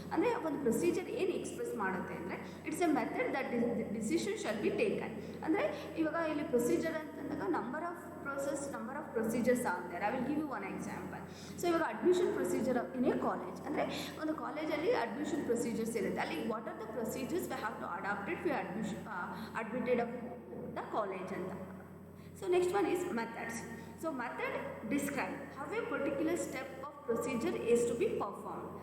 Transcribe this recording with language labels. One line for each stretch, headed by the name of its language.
Kannada: ಅಂದರೆ ಒಂದು ಪ್ರೊಸೀಜರ್ ಏನು ಎಕ್ಸ್ಪ್ರೆಸ್ ಮಾಡುತ್ತೆ ಅಂದರೆ
English: It's a method that decision shall be taken.
Kannada: ಅಂದರೆ ಇವಾಗ ಇಲ್ಲಿ ಪ್ರೊಸೀಜರ್ ಅಂತಂದಾಗ
English: Number of process, number of procedures are there. I will give you one example.
Kannada: So ಇವಾಗ
English: admission procedure in a college
Kannada: ಅಂದರೆ ಒಂದು ಕಾಲೇಜಲ್ಲಿ ಅಡ್ಮಿಷನ್ ಪ್ರೊಸೀಜರ್ಸ್ ಇರುತ್ತೆ.
English: ಅಲ್ಲಿ what are the procedures we have to adapted we admitted of the college ಅಂತ. So next one is methods. So method describe how a particular step of procedure is to be perform.